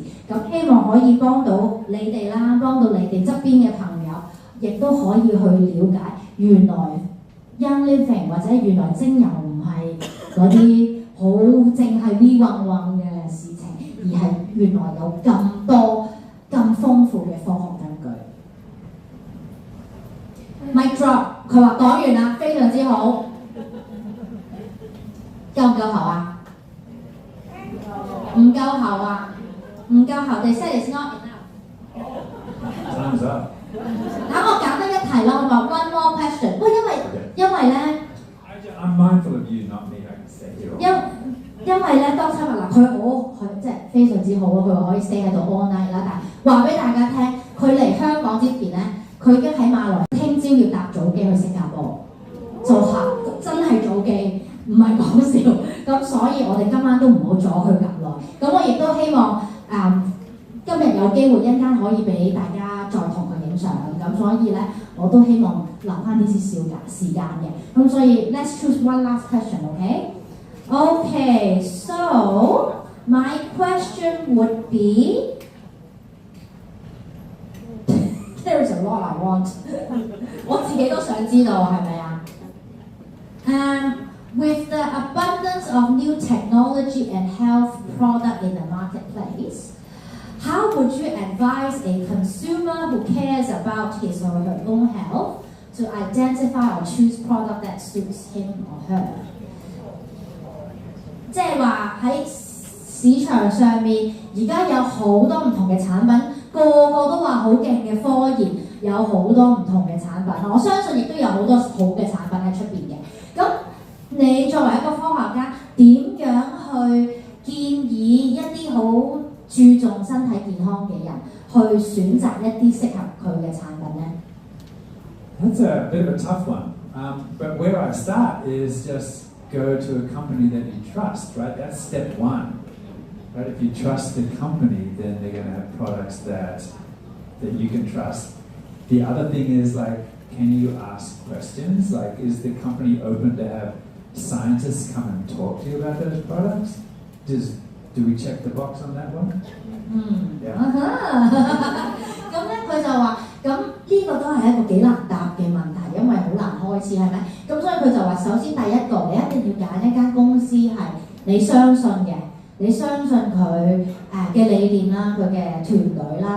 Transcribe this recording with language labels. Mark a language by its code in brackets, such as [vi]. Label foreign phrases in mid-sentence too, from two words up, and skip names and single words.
[yue] 咁希望可以幫到你哋啦，幫到你哋側邊嘅朋友，亦都可以去了解原來 Young Living 或者原來精油唔係嗰啲好淨係 V 混混嘅事情，而係原來有咁多咁豐富嘅科學根據。 [en] Mic drop， [yue] 佢話講完啦，非常之好。夠唔夠喉啊？唔夠喉啊？唔夠喉 [en] ，they said it's not enough。 Time's up。 [yue] 等我揀得一題咯，我話 [en] one more question。 [yue] 喂，因為咧 [en] I'm mindful of you, not me. I can stay here. [yue] 因為咧Dr. 話嗱，佢即係非常之好啊！佢話可以 stay 喺度 [en] all night [yue] 啦，但係話俾大家聽，佢嚟香港之前咧，佢已經喺馬來，聽朝要搭早機去新加坡做客，真係早機，唔係講笑。咁所以我哋今晚都唔好阻佢咁耐。咁我亦都希望今日有機會一陣間可以俾大家再同佢影相。咁所以咧，我都希望留翻啲少少時間嘅。咁所以 [en] let's choose one last question, okay? Okay, so my question would be there's a lot I want [yue] 我自己都想知道係咪啊 [en] ？With the abundance of new technology and health product in the marketplace, how would you advise a consumer who cares about his or her own health to identify or choose product that suits him or her? [yue] 即係話喺市場上面，而家有好多唔同嘅產品，個個都話好勁嘅科研，有好多唔同嘅產品。我相信亦都有好多好嘅產品喺出邊嘅。咁你作為一個科學家，點樣去建議一啲好注重身體健康嘅人去選擇一啲適合佢嘅產品呢？ [en] That's a bit of a tough one. But where I start is just go to a company that you trust, right? That's step one. Right? If you trust the company, then they're going to have products that you can trust. The other thing is like, can you ask questions? Like, is the company open to have scientists come and talk to you about those products? Do we check the box on that one? [yue] 咁咧佢就話，咁呢個都係一個幾難答嘅問題，因為好難開始係咪？咁所以佢就話，首先第一個，你一定要揀一間公司係你相信嘅，你相信佢嘅理念啦，佢嘅團隊啦。